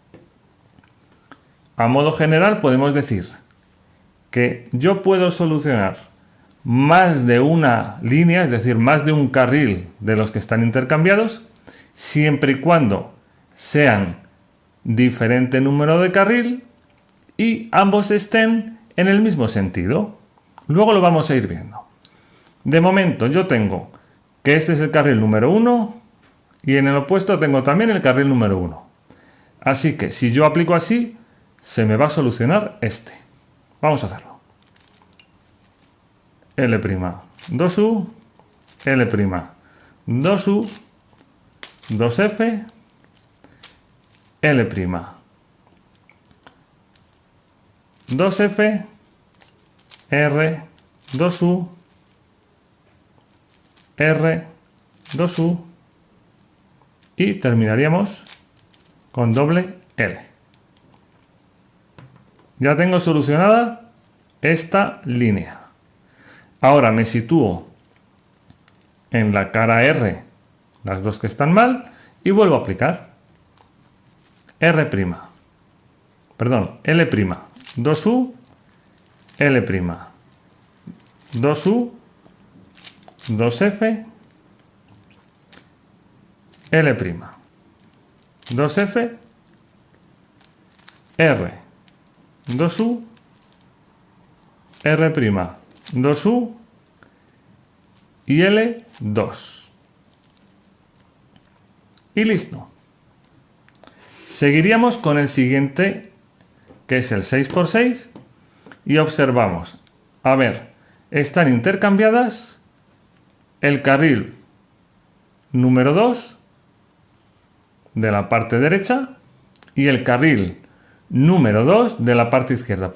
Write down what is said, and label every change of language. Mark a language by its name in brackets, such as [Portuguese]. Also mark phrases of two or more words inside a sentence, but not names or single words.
[Spanish] A modo general podemos decir que yo puedo solucionar más de una línea, es decir, más de un carril de los que están intercambiados, siempre y cuando sean diferente número de carril y ambos estén en el mismo sentido. Luego lo vamos a ir viendo. De momento yo tengo que este es el carril número 1 y en el opuesto tengo también el carril número 1. Así que si yo aplico así, se me va a solucionar este. Vamos a hacerlo. L', 2U, L', 2U, 2F, L', 2F, R, 2U, R, 2U y terminaríamos con doble L. Ya tengo solucionada esta línea. Ahora me sitúo en la cara R, las dos que están mal, y vuelvo a aplicar. L', 2U, L', 2U, 2F, L', 2F, R, 2U, R', 2U y L2. Y listo. Seguiríamos con el siguiente, que es el 6×6, y observamos. A ver, están intercambiadas el carril número 2 de la parte derecha y el carril número 2 de la parte izquierda.